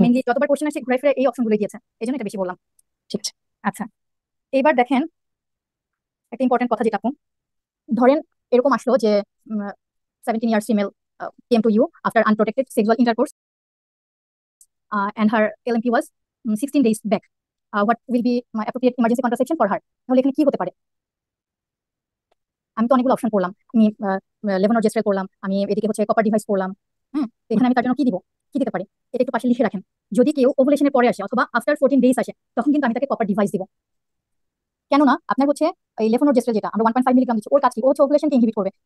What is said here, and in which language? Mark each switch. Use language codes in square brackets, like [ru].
[bn] Mainly যতবার question আসে ঘুরে ফিরে এই অপশনগুলো দিয়েছে, এই জন্য এটা বেশি বললাম। ঠিক আছে। আচ্ছা, এবার দেখেন একটা ইম্পর্টেন্ট কথা যেটা আপু, ধরেন এরকম আসলো যে [en] 17 years female came to you after unprotected sexual intercourse and her LMP was 16 days back. What will be my appropriate emergency contraception for her? [bn] তাহলে এখানে কি হতে পারে? আমি তো অনেকগুলো অপশন করলাম, আমি লেভোনর্জেস্ট্রেল করলাম, আমি এদিকে হচ্ছে কপার ডিভাইস করলাম, হ্যাঁ, তো এখানে আমি তার জন্য কি দিব? কি দিতে পারি এটা একটু পাশে লিখে রাখেন। যদি কেউ ওভুলেশনের পরে আসে অথবা আফটার 14 ডেজ আসে তখন কিন্তু আমি তাকে প্রপার ডিভাইস দিব। কেননা আপনার হচ্ছে এই লেফোনোজেস্ট্রল যেটা আমরা 1.5 মিলিগ্রাম দিচ্ছি ওর কাজ কি, ও হচ্ছে ওভুলেশনকে ইনহিবিট করবে।